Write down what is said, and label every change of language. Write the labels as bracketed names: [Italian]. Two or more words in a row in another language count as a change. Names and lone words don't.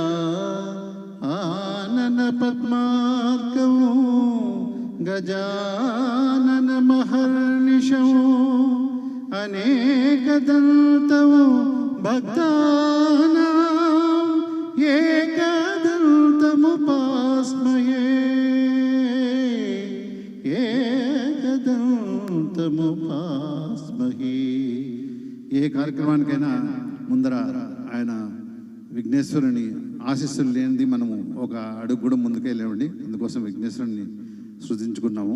[Sanskrit] आनन पद्मार्कं गजानन महर्निशं अनेकदन्तौ भक्तानां एकदन्तमुपास्महे एकदन्तमुपास्महे। [Telugu] ఏ కార్యక్రమానికైనా ముందర ఆయన విఘ్నేశ్వరుని ఆశీస్సులు లేనిది మనము ఒక అడుగు కూడా ముందుకెళ్ళామండి. అందుకోసం విఘ్నేశ్వరుని సృజించుకున్నాము.